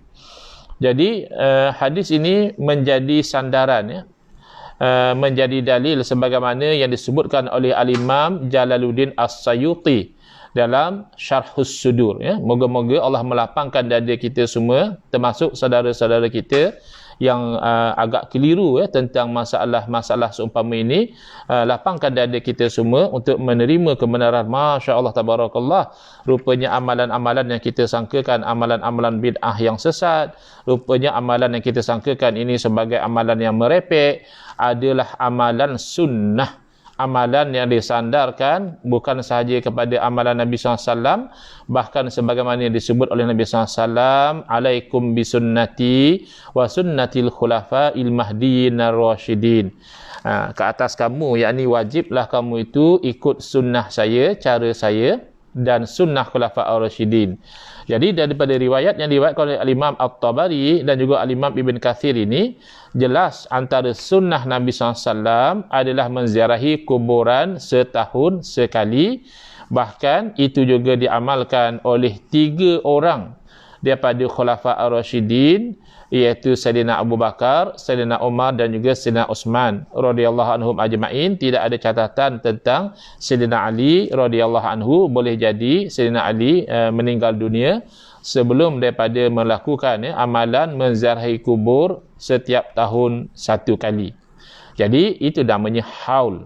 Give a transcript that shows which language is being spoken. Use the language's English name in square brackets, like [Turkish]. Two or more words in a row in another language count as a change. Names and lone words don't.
[Malay] Jadi hadis ini menjadi sandaran, menjadi dalil sebagaimana yang disebutkan oleh Al-Imam Jalaluddin As-Sayuti dalam Syarhus Sudur. Moga-moga Allah melapangkan dada kita semua, termasuk saudara-saudara kita yang agak keliru tentang masalah-masalah seumpama ini, lapangkan dada kita semua untuk menerima kebenaran. [Arabic] ما شاء الله تبارك الله, [Malay] rupanya amalan-amalan yang kita sangkakan amalan-amalan bid'ah yang sesat, rupanya amalan yang kita sangkakan ini sebagai amalan yang merepek adalah amalan sunnah, amalan yang disandarkan bukan sahaja kepada amalan Nabi SAW, bahkan sebagaimana yang disebut oleh Nabi SAW, [Arabic] عليكم بسنتي وسنة الخلفاء المهديين الراشدين. [Malay] Ke atas kamu, yakni wajiblah kamu itu ikut sunnah saya, cara saya dan sunnah [Arabic] الخلفاء الراشدين. [Malay] Jadi daripada riwayat yang diriwayatkan oleh Al-Imam At-Tabari dan juga Al-Imam Ibn Kathir ini, jelas antara sunnah Nabi SAW adalah menziarahi kuburan setahun sekali. Bahkan itu juga diamalkan oleh 3 orang daripada [Arabic] الخلفاء الراشدين, [Malay] iaitu Sayyidina Abu Bakar, Sayyidina Umar dan juga Sayyidina Utsman [Arabic] رضي الله عنهم أجمعين. [Malay] Tidak ada catatan tentang Sayyidina Ali [Arabic] رضي الله عنه. [Malay] Boleh jadi Sayyidina Ali meninggal dunia sebelum daripada melakukan amalan menziarahi kubur setiap tahun 1 kali. Jadi itu namanya haul.